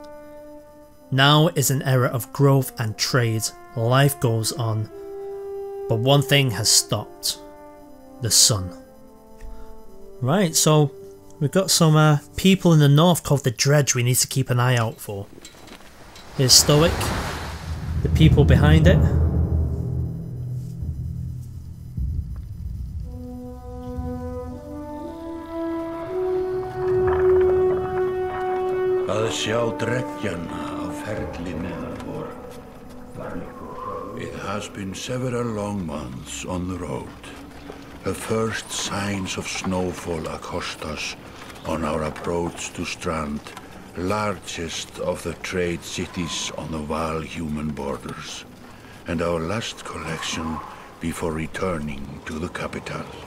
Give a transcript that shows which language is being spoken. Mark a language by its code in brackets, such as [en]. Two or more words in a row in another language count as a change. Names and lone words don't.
[en] Now is an era of growth and trade, life goes on, but one thing has stopped: the sun. Right, so we've got some people in the north called the Dredge we need to keep an eye out for. Here's Stoic, the people behind it. [is] Að sjá dreggjana á ferli neðanvor. [en] It has been several long months on the road. The first signs of snowfall accost us on our approach to Strand, largest of the trade cities on the Val-human borders, and our last collection before returning to the capital.